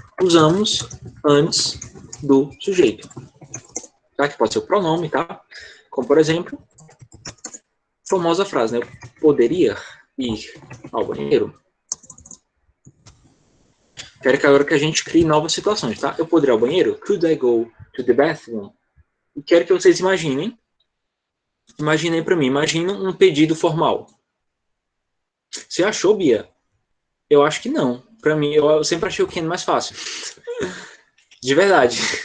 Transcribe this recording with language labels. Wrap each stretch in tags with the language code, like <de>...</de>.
<pt>Usamos antes do sujeito. Tá? Que pode ser o pronome, tá? Como, por exemplo, famosa frase, né? Eu poderia ir ao banheiro. Quero que agora que a gente crie novas situações, tá? Eu poderia ir ao banheiro?</pt> <en>Could I go to the bathroom?</en> <pt>E quero que vocês imaginem. Imaginem para mim. Imaginem um pedido formal. Você achou, Bia? Eu acho que não. Para mim, eu sempre achei o can mais fácil. De verdade.</pt>